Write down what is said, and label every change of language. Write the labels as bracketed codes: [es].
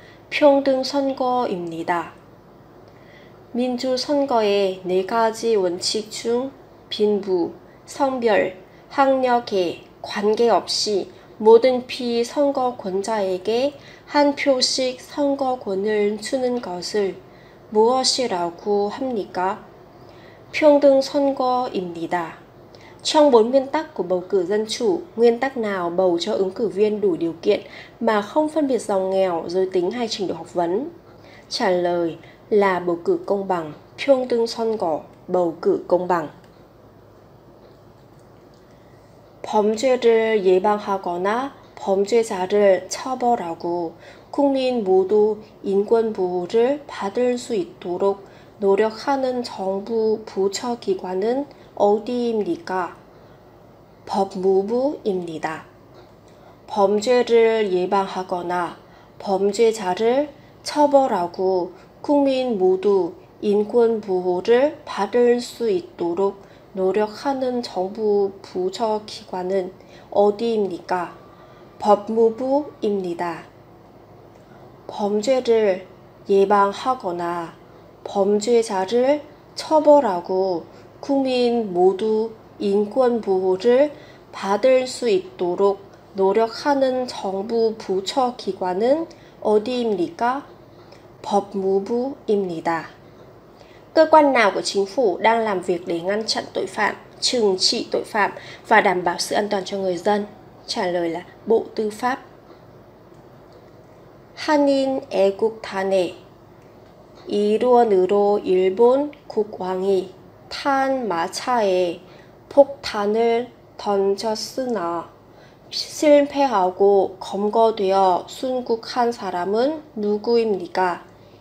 [ko] 평등선거입니다. 민주선거의 4가지 원칙 중 빈부, 성별, 학력에 관계없이 모든 피선거권자에게 한 표씩 선거권을 주는 것을 무엇이라고 합니까? 평등선거입니다. [vi] Trong 4 nguyên tắc của bầu cử dân chủ, nguyên tắc nào bầu cho ứng cử viên đủ điều kiện mà không phân biệt giàu nghèo, giới tính hay trình độ học vấn? Trả lời là bầu cử công bằng, [ko] 평등선거, [vi] bầu cử công bằng. [ko] 범죄를 예방하거나 범죄자를 처벌하고 국민 모두 인권 보호를 받을 수 있도록 노력하는 정부 부처기관은 어디입니까? 법무부입니다. 범죄를 예방하거나 범죄자를 처벌하고 국민 모두 인권 보호를 받을 수 있도록 노력하는 정부 부처기관은 어디입니까? 법무부입니다. 범죄를 예방하거나 범죄자를 처벌하고 국민 모두 인권 보호를 받을 수 있도록 노력하는 정부 부처기관은 어디입니까? 법무부입니다. [vi] Cơ quan nào của chính phủ đang làm việc để ngăn chặn tội phạm, trừng trị tội phạm và đảm bảo sự an toàn cho người dân? Trả lời là Bộ Tư pháp. [ko] 한인 애국단의 일원으로 일본 국왕이 탄 마차에 폭탄을 던졌으나 실패하고 검거되어 순국한 사람은 누구입니까?